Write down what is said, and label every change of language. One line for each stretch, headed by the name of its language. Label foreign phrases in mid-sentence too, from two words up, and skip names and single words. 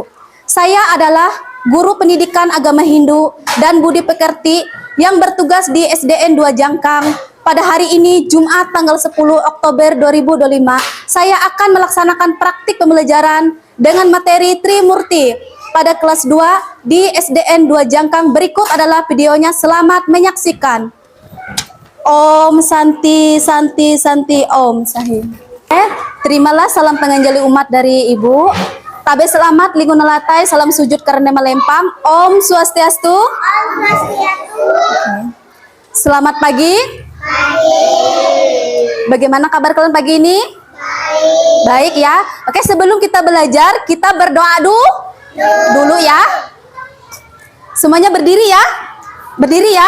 Indonesian: Saya adalah guru pendidikan agama Hindu dan budi pekerti yang bertugas di SDN 2 Jangkang. Pada hari ini, Jumat tanggal 10 Oktober 2025, saya akan melaksanakan praktik pembelajaran dengan materi Trimurti pada kelas 2 di SDN 2 Jangkang. Berikut adalah videonya, selamat menyaksikan.
Sanskrit: Om Santi Santi Santi Om Sahim.
Indonesian: Terimalah salam penganjali umat dari Ibu. Tabe selamat lingkungan latai, salam sujud karena melempam.
Sanskrit: Om Swastiastu. Om Swastiastu.
Indonesian: Selamat pagi. Bagaimana kabar kalian pagi ini? Baik ya. Oke, sebelum kita belajar, kita berdoa dulu ya. Semuanya berdiri ya. Berdiri ya.